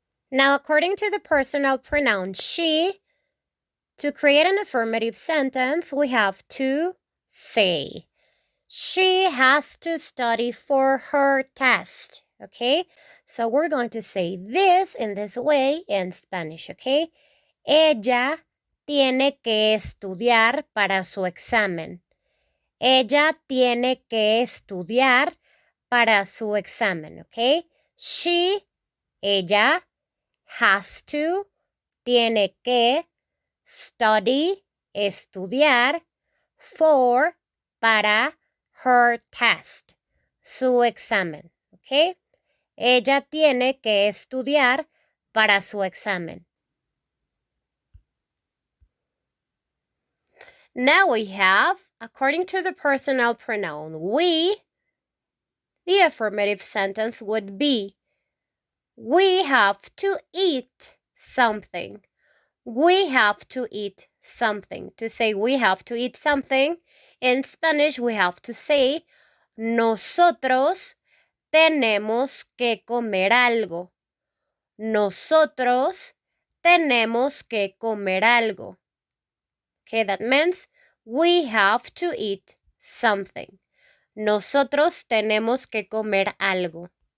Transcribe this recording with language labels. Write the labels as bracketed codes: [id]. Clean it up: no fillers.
[en] Now, according to the personal pronoun she, to create an affirmative sentence, we have to say, she has to study for her test, okay? So we're going to say this in this way in Spanish, okay? [es] Ella tiene que estudiar para su examen. Ella tiene que estudiar para su examen, okay? [en] She, [es] ella, [en] has to, [es] tiene que, [en] study, [es] estudiar, [en] for, [es] para, [en] her test, [es] su examen, [en] okay? [es] Ella tiene que estudiar para su examen. [en] Now we have, according to the personal pronoun we, the affirmative sentence would be, we have to eat something. We have to eat something. To say we have to eat something, in Spanish we have to say, [es] nosotros tenemos que comer algo. Nosotros tenemos que comer algo. [en] Okay, that means we have to eat something. [es] Nosotros tenemos que comer algo.